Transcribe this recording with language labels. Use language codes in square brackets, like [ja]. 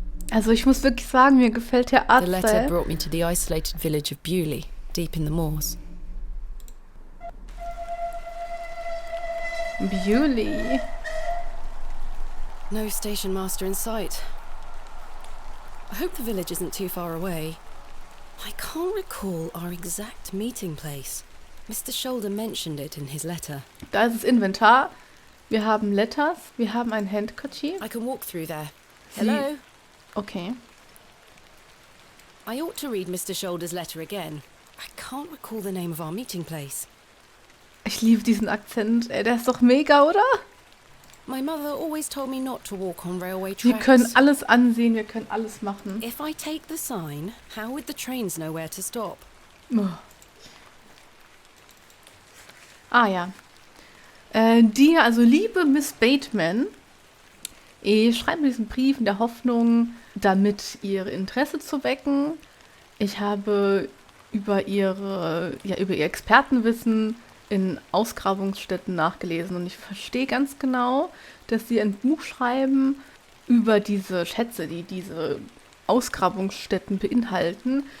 [de] Also ich muss wirklich sagen, mir gefällt der Arzt. [en] The letter brought me to the isolated village of Bewley, deep in the moors. Bewley. No station master in sight. I hope the village isn't too far away. I can't recall our exact meeting place. Mr. Shoulder mentioned it in his letter. [de] Da ist das Inventar. Wir haben Letters. Wir haben ein Handkerchief. [en] I can walk through there. Hello? Okay. I ought to read Mr. Shoulder's letter again. I can't recall the name of our meeting place. [de] Ich liebe diesen Akzent. Ey, der ist doch mega, oder? [en] My mother always told me not to walk on railway tracks. [de] Wir können alles ansehen, wir können alles machen. [en] If I take the sign, how would the trains know where to stop? Oh. [de] Ah ja. Liebe Miss Bateman, ich schreibe diesen Brief in der Hoffnung, damit ihr Interesse zu wecken. Ich habe über ihr Expertenwissen in Ausgrabungsstätten nachgelesen und ich verstehe ganz genau, dass sie ein Buch schreiben über diese Schätze, die diese Ausgrabungsstätten beinhalten.